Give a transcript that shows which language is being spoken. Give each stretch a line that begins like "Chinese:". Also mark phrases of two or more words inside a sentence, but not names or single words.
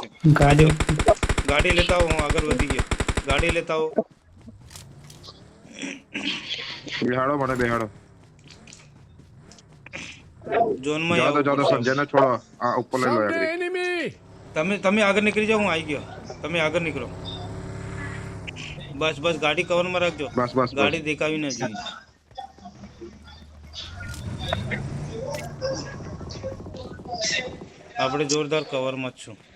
Gujarati: ગાડી
Hindi: गाड़ी लेता हूँ अगर
Gujarati: વધી ગયો
Hindi: गाड़ी लेता हूँ
Gujarati: બેહાડો મને બેહાડો.
Hindi: जोन में
Gujarati: જાઓ તો સંજયને છોડો. આ ઉપર લઈ લો
English: Found
Gujarati: આગળ.
English: the enemy!
Gujarati: તમે આગળ નીકળી જાઓ હું આવી ગયો તમે આગળ નીકળો બસ બસ ગાડી કવર માં રાખજો બસ બસ ગાડી દેખાવી ન જોઈએ આપણે જોરદાર કવર માં જ છું